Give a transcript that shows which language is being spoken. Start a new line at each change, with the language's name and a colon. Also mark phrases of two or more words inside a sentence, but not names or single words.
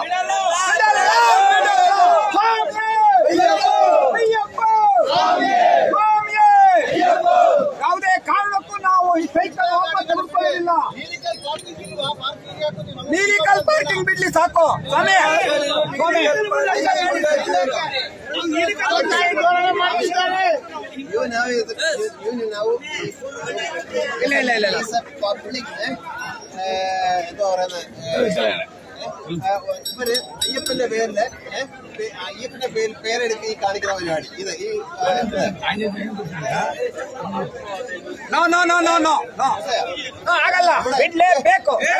Kannada: ಯಾವುದೇ ಕಾರಣಕ್ಕೂ ನಾವು ಈ ಸೈಕಲ್ ವಾಪಸ್ ತೆಗೆದುಕೊಳ್ಳಲಿಲ್ಲ. ನೀಲಿಕಲ್ ಪಾರ್ಕಿಂಗ್ ಬಿಡ್ಲಿ ಸಾಕು ಸ್ವಾಮಿ. ಇಲ್ಲ
Malayalam: ഇവര് അയ്യപ്പന്റെ പേരില് അയ്യപ്പന്റെ പേരെടുത്ത് ഈ കാണിക്കുന്ന പരിപാടി ഇത് ഈ
Kannada: ಆಗಲ್ಲ, ಬಿಡ್ಲೇಬೇಕು.